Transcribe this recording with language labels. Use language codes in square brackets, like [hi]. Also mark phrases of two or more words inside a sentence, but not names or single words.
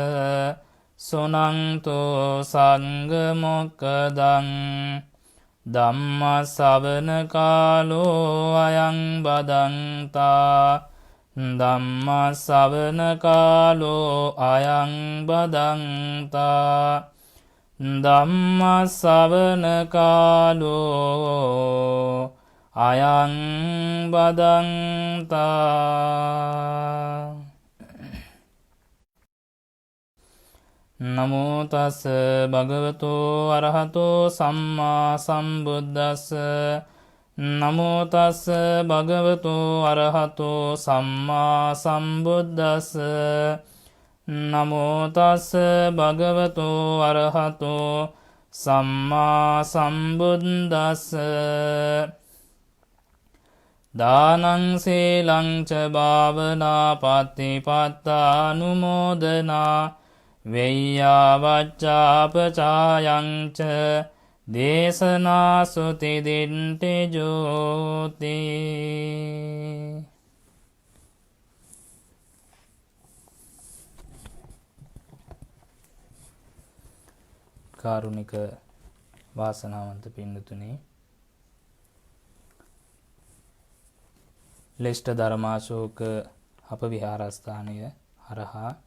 [pi] සුනන්තෝ සංඝ මොක්ඛදං ධම්ම ශ්‍රවණ කාලෝ අයං බදන්තා ධම්ම ශ්‍රවණ කාලෝ අයං බදන්තා ධම්ම ශ්‍රවණ කාලෝ අයං බදන්තා. නමෝ තස් භගවතෝ අරහතෝ සම්මා සම්බුද්දස්ස. නමෝ තස් භගවතෝ අරහතෝ සම්මා සම්බුද්දස්ස. නමෝ තස් භගවතෝ අරහතෝ සම්මා සම්බුද්දස්ස. දානං සීලං ච භාවනා පත්තිපත්තානුමෝදනා වෙය්‍යාවච්ඡාපචායං ච දේශනා සුති දිට්ඨි ජෝති. [si] කාරුණික වාසනාවන්ත පින්නතුනි, ලෙෂ්ඨ ධර්මාශෝක අප විහාරස්ථානය හරහා